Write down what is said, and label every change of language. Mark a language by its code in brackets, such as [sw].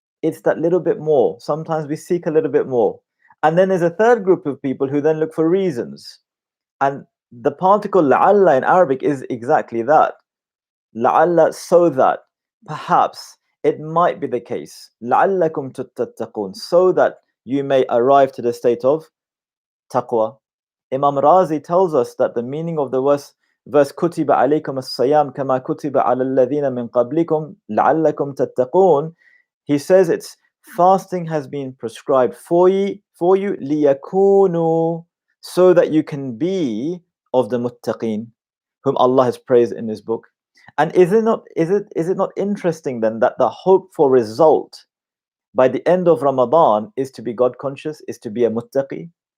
[en] It's that little bit more. Sometimes we seek a little bit more. And then there's a third group of people who then look for reasons. And the particle la'alla in Arabic is exactly that. La'alla, so that, perhaps, it might be the case. [ar] لَعَلَّكُمْ تَتَّقُونَ, [en] so that you may arrive to the state of taqwa. Imam Razi tells us that the meaning of the verse [ar] كُتِبَ عَلَيْكُمُ الصَّيَامُ كَمَا كُتِبَ عَلَى الَّذِينَ مِنْ قَبْلِكُمْ لَعَلَّكُمْ تَتَّقُونَ. He says it's fasting has been prescribed for you لِيَكُونُوا, so that you can be of the muttaqeen, whom Allah has praised in His book. And is it not interesting then that the hope for result by the end of Ramadan is to be God conscious, is to be a muttaqi?